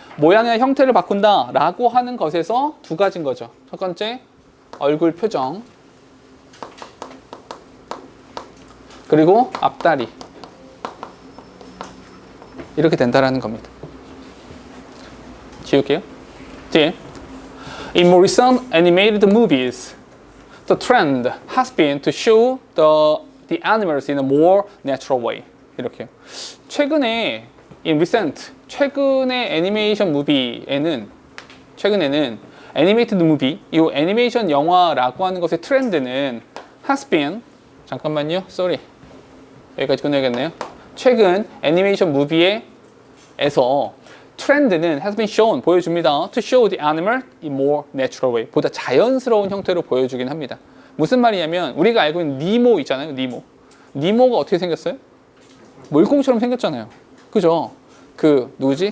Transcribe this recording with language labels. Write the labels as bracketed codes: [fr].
[ko] 모양의 형태를 바꾼다라고 하는 것에서 두 가지인 거죠. 첫 번째 얼굴 표정. 그리고 앞다리. 이렇게 된다라는 겁니다. 지울게요. 뒤에. [en] In more recent animated movies, the trend has been to show the animals in a more natural way. [ko] 이렇게요. 최근에 [en] in recent [ko] 최근의 애니메이션 무비에는 최근에는 애니메이티드 무비 이 애니메이션 영화라고 하는 것의 트렌드는 [en] has been [ko] 잠깐만요. [en] sorry. [ko] 여기까지 끝내야겠네요. 최근 애니메이션 무비에서 트렌드는 [en] has been shown [ko] 보여줍니다. [en] To show the animal in more natural way [ko] 보다 자연스러운 형태로 보여주긴 합니다. 무슨 말이냐면 우리가 알고 있는 니모 있잖아요. 니모가 어떻게 생겼어요? 물고기처럼 생겼잖아요. 그죠? 그 누구지?